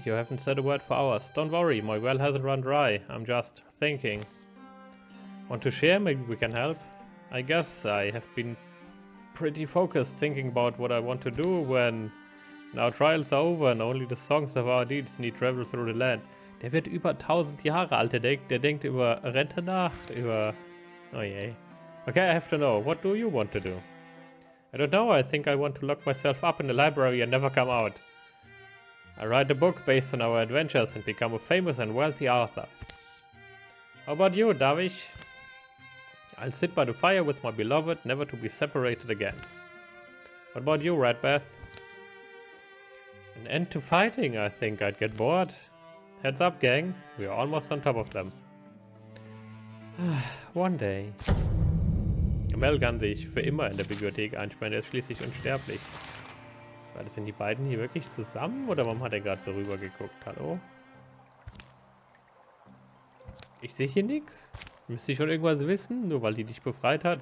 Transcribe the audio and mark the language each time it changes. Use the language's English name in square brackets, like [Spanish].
[English] You haven't said a word for hours. Don't worry, my well hasn't run dry. I'm just thinking. Want to share? Maybe we can help. I guess I have been pretty focused thinking about what I want to do when now trials are over and only the songs of our deeds need travel through the land. [German] Der wird über 1000 Jahre alt, der denkt über Rente nach, über... [English] Oh je. Okay, I have to know. What do you want to do? I don't know. I think I want to lock myself up in the library and never come out. I write a book based on our adventures and become a famous and wealthy author. How about you, [German] darf ich? [English] I'll sit by the fire with my beloved, never to be separated again. What about you, Redbath? An end to fighting, I think I'd get bored. Heads up, gang. We are almost on top of them. One day. [German] Mel kann sich für immer in der Bibliothek einsperren, der ist schließlich unsterblich. Sind die beiden hier wirklich zusammen oder warum hat er gerade so rüber geguckt? Hallo? Ich sehe hier nichts. Müsste ich schon irgendwas wissen, nur weil die dich befreit hat.